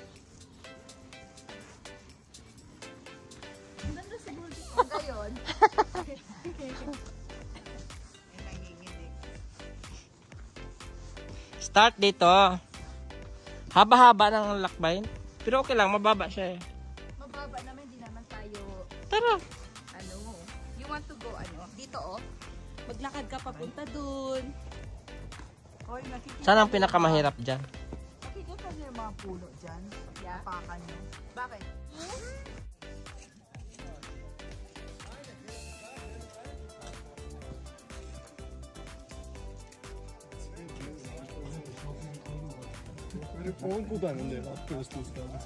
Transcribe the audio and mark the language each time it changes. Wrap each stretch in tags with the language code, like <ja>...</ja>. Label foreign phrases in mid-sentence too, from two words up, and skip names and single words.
<tl>Ang ganda siguro dito. Gayon. Start dito. Haba-haba ng lakbayin. Pero okay lang, mababa siya eh. Mababa naman, di naman tayo, Tara. ano,</tl> <en>you want to go,</en> <tl>ano, dito oh. Maglakad ka papunta dun. Hoy, nakikita Saan ang pinakamahirap dyan? nakikita niyo yung mga puno dyan. Yeah. Pakan niyo. Bakit? मेरे फोन को तो आनंद है आपके वस्तु उसका</tl>